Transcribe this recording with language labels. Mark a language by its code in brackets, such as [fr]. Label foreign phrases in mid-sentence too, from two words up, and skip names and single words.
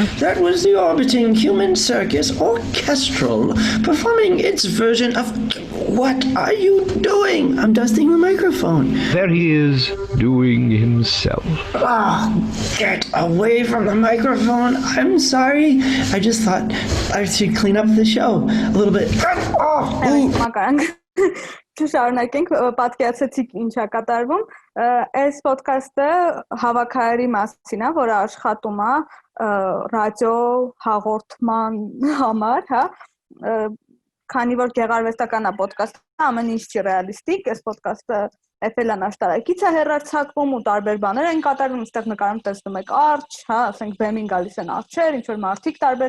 [en] That was the Orbiting Human Circus Orchestral performing its version of... What are you doing? I'm dusting the microphone. There he is, doing himself. Oh, get away from the microphone. I'm sorry. I just thought I should clean up the show a little bit. [hy] Շարունակենք, պատկերացեցիք ինչ է կատարվում։ Այս ոդկասթը հավաքարարի մասին է, որը աշխատում է ռադիո հաղորդման համար, հա։ Քանի որ գեղարվեստական է ոդկասթը, ամեն ինչ չի ռեալիստիկ, այս ոդկասթը Էֆելյան աշտարակից է հեռարձակվում ու տարբեր բաներ են կատարվում, այստեղ նկարում տեսնում եք արջ, հա, ասենք բեմին գալիս են արջեր, ինչ որ մարդիկ տարբեր